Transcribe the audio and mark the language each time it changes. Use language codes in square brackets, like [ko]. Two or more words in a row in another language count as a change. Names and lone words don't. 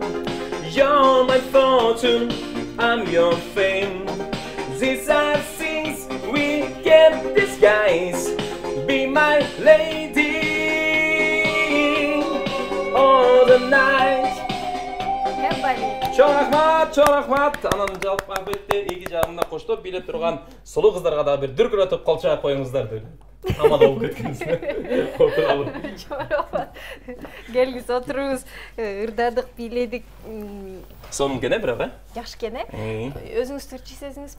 [en] You're my fortune, I'm your fame. These are things we can't disguise. Be my lady all the night. [ky] Чоң рахмат. Анан жалпы албетте эки жагымда коштоп биле турган сулуу кыздарга да бир дүркүрөтүп кол чаап коюңуздар деп. Тамада болуп кеткенсиз. Отуралып. Келгиз отуруңуз. Ырдадык, бийледик. Сонун экен бирок, Жакшы экен, Өзүңүз төрчү сезиңизби?